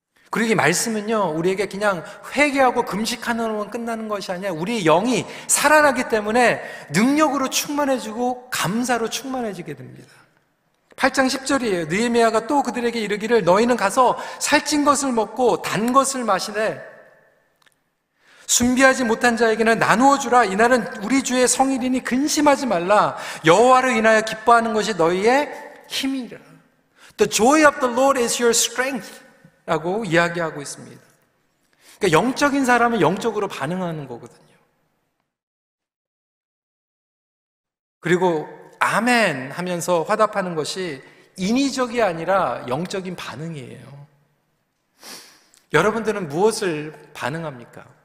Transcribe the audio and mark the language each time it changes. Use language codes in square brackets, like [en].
[ko] 그리고 이 말씀은요, 우리에게 그냥 회개하고 금식하는 것만 끝나는 것이 아니라 우리의 영이 살아나기 때문에 능력으로 충만해지고 감사로 충만해지게 됩니다. 8장 10절이에요. 느헤미야가 또 그들에게 이르기를 너희는 가서 살찐 것을 먹고 단 것을 마시되 순비하지 못한 자에게는 나누어 주라. 이날은 우리 주의 성일이니 근심하지 말라. 여호와를 인하여 기뻐하는 것이 너희의 힘이라. [en] The joy of the Lord is your strength [ko] 라고 이야기하고 있습니다. 그러니까 영적인 사람은 영적으로 반응하는 거거든요. 그리고 아멘 하면서 화답하는 것이 인위적이 아니라 영적인 반응이에요. 여러분들은 무엇을 반응합니까?